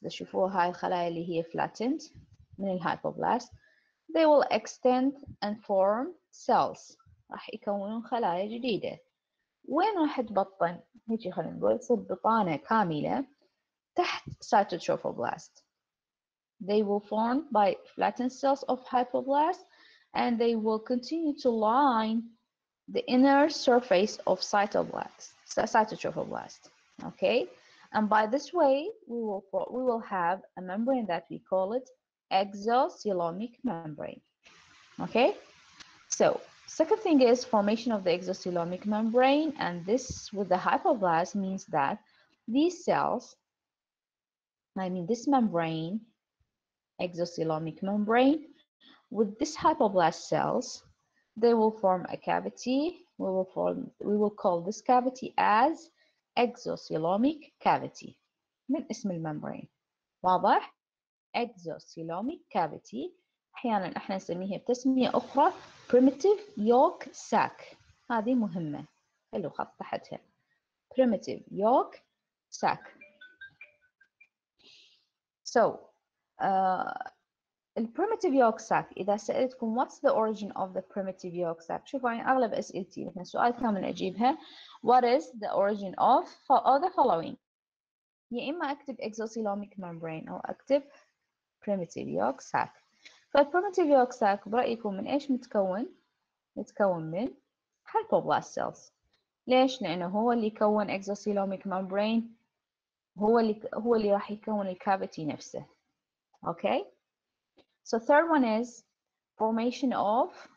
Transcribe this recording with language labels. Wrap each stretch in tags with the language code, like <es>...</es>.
<ar>تشوفوا هاي الخلايا اللي هي flattened من الhypoblast.</ar> <en>They will extend and form cells.</en> <ar>راح يكونون خلايا جديدة. وين راح تبطن؟ هيجي خلينا نقول تصير بطانة كاملة تحت cytotrophoblast.</ar> <en>They will form by flattened cells of hypoblast and they will continue to line the inner surface of cytotrophoblast. Okay, and by this way we will have a membrane that we call it exocoelomic membrane. Okay, so second thing is formation of the exocoelomic membrane, and this with the hypoblast means that these cells, this membrane, exocoelomic membrane, with this hypoblast cells, they will form a cavity. We will call this cavity as exocoelomic cavity</en> <ar>من اسم الممبرين.</ar> <en>واضح؟ exocoelomic cavity.</en> <ar>أحيانا احنا نسميها بتسمية أخرى primitive yolk sac. هذه مهمة. حلو خط تحتها. primitive yolk sac. So الprimitive yolk sac إذا سألتكم</ar> <en>what's the origin of the primitive yolk sac؟</en> <ar>شوفوا يعني أغلب أسئلتي مثلا سؤال كامل أجيبها</ar> <en>what is the origin of all the following؟</en> <ar>يا إما أكتب exocoelomic membrane أو أكتب primitive yolk sac. فالprimitive yolk sac برأيكم من إيش متكون؟ متكون من hypoblast cells. ليش؟ لأنه هو اللي يكون exocoelomic membrane. هو اللي راح يكون الكافيتي نفسه.</ar> <en>Okay. So third one is formation of</en>